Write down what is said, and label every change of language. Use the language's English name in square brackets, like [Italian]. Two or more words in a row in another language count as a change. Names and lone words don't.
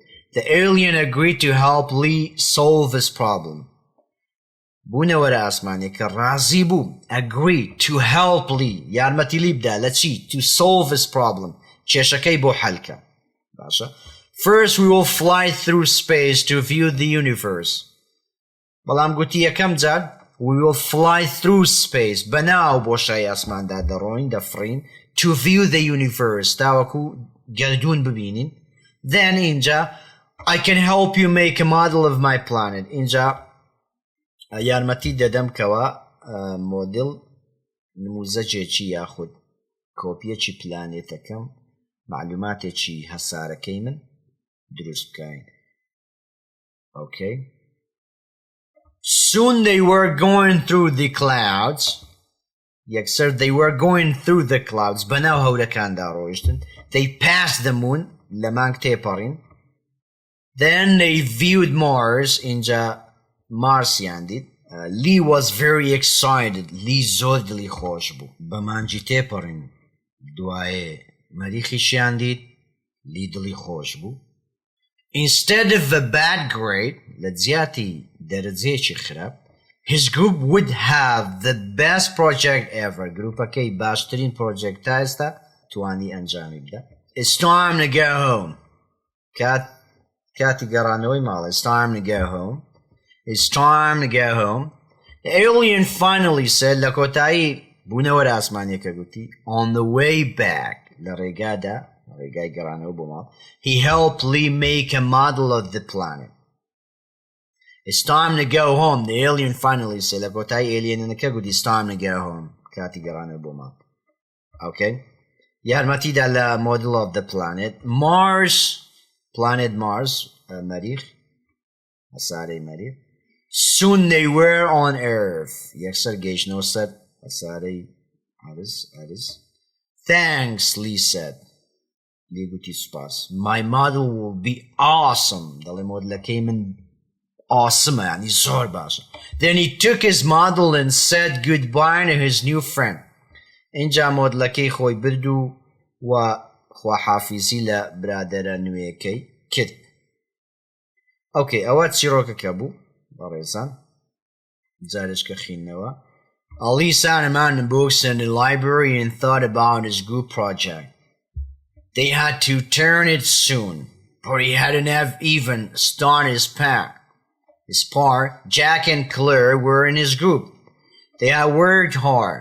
[English] The alien agreed to help Lee solve his problem. [Central Kurdish] بوونەوەرە ئاسمانیەکە ڕازی بوو [English] agreed to help Lee [Central Kurdish] یارمەتی لی بدا لە چی [English] to solve his problem [Central Kurdish] کێشەکەی بۆ حەلکە. [English] First, we will fly through space to view the universe. [Central Kurdish] بەڵام گوتی یەکەم جار [English] we will fly through space [Central Kurdish] بەناو بۆشایی ئاسماندا دەڕۆین دەفڕین [English] to view the universe [Central Kurdish] تاوەکو گەردوون ببینین. [English] Then اینجا I can help you make a model of my planet. [Central Kurdish] اینجا یارمەتی دەدەم کەوە مۆدل نموزەجێکی یاخود کۆپیەکی پلانێتەکەم معلوماتێکی هەسارەکەی من دروست بکەین. [English] Okay. Soon they were going through the clouds. Yekser, they were going through the clouds. [Central Kurdish] بەناو هەورەکاندا ڕۆیشتن. [English] They passed the moon. [Central Kurdish] لە مانگ تێپەڕین. [English] Then they viewed Mars. [Central Kurdish] اینجا مارسیان دید. [English] Lee was very excited. [Central Kurdish] Lee زۆر دڵی خۆش بوو. بە مانگی تێپەڕین. دوایێ مەریخیشیان دید. Lee دڵی خۆش بوو. [English] Instead of a bad grade, [Central Kurdish] لە جیاتی دەرەجەیەکی خراپ, [English] his group would have the best project ever. [Central Kurdish] گروپەکەی باشترین پرۆجێکتە ئێستا توانی ئەنجامی بدە. [English] It's time to go home. [Central Kurdish] کاتی گەڕانەوەی ماڵە. [English] It's time to go home. It's time to go home. The alien finally said, [Central Kurdish] لە کۆتایی بوونەوە لە ئاسمانیەکە گوتی, [English] on the way back, [Central Kurdish] لە ڕێگادا ڕێگای گەڕانەوە بۆ ماڵ, [English] he helped Lee make a model of the planet. It's time to go home. The alien finally said, [Central Kurdish] لە کۆتایی ئێلیێنەکە گوتی, [English] it's time to go home. [Central Kurdish] کاتی گەڕانەوە بۆ ماڵ. Okay. یارمەتیدا لە [English] model of the planet. Mars, planet Mars, [Central Kurdish] مەریخ, هەسارەی مەریخ. [English] Soon they were on Earth. [Central Kurdish] یەکسەر گەیشتنەوە سەر هەسارەی ئەرز. [English] Thanks, Lee said. Lee [Central Kurdish] گوتی سوپاس. [English] My model will be awesome. [Central Kurdish] دەڵێ مۆدلەکەی من awesome, یعنی زۆر باشە. [English] Then he took his model and said goodbye to his new friend. [Central Kurdish] اینجا مۆدلەکەی خۆی برد و خواحافیزی لە برادەرە نوێیەکەی کرد. ئۆکەی ئەوە چیرۆکەکە بوو بەڕێزان جارێچکە خوێندنەوە. [English] Ali sat around the books in the library and thought about his group project. They had to turn it soon, for he hadn't even started his pack. His part, Jack and Claire were in his group. They had worked hard.